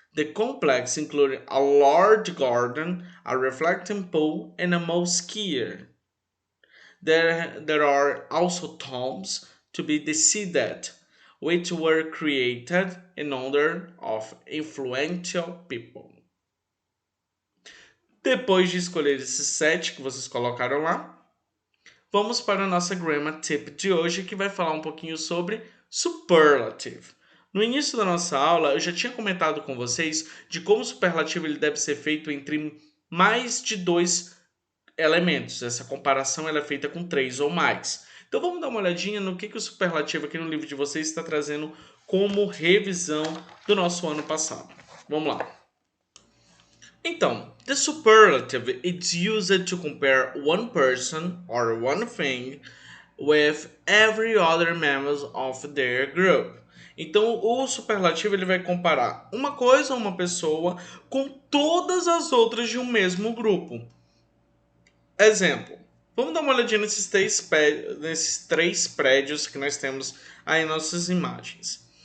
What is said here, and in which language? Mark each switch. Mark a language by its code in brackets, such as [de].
[en] The complex included a large garden, a reflecting pool, and a mosque. There are also tombs to be decided, which were created in honor of influential people. [pt] Depois de escolher esses 7 que vocês colocaram lá, vamos para a nossa Grammar Tip de hoje, que vai falar um pouquinho sobre superlative. No início da nossa aula, eu já tinha comentado com vocês de como o superlativo ele deve ser feito entre mais de 2 elementos. Essa comparação ela é feita com 3 ou mais. Então vamos dar uma olhadinha no que o superlativo aqui no livro de vocês está trazendo como revisão do nosso ano passado. Vamos lá. [en] Então, the superlative is used to compare one person or one thing with every other member of their group. [pt] Então, o superlativo ele vai comparar uma coisa ou uma pessoa com todas as outras de um mesmo grupo. Exemplo. Vamos dar uma olhadinha nesses 3 prédios que nós temos aí em nossas imagens.